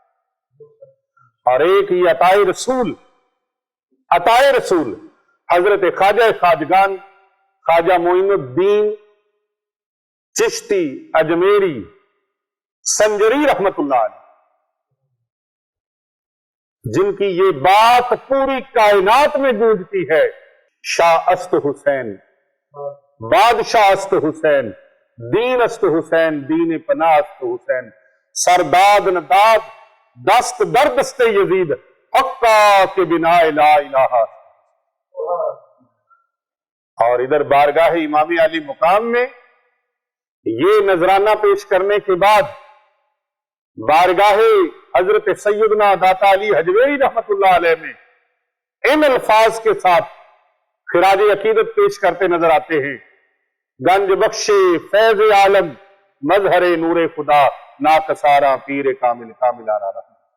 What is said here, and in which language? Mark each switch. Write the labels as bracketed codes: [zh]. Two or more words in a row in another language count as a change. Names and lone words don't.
[ur] اور ایک ہی عطائے رسول حضرت خواجہ خواجگان خواجہ معین الدین چشتی اجمیری سنجری [ar] رحمت اللہ علیہ، [ur] جن کی یہ بات پوری کائنات میں گونجتی ہے: [fa] شاہ است حسین، بادشاہ است حسین، دین است حسین، دین پناہ است حسین، سرداد نداد دست در دست یزید، حقا کے بنا لا الہ. [ur] اور ادھر بارگاہ امام علی مقام میں یہ نذرانہ پیش کرنے کے بعد بارگاہ حضرت سیدنا داتا علی اجمیری [ar] رحمت اللہ علیہ [ur] میں ان الفاظ کے ساتھ خراج عقیدت پیش کرتے نظر آتے ہیں: [fa] گنج بخش فیض عالم مظہر نور خدا، ناکسارا پیر کامل کامل آرا رہا.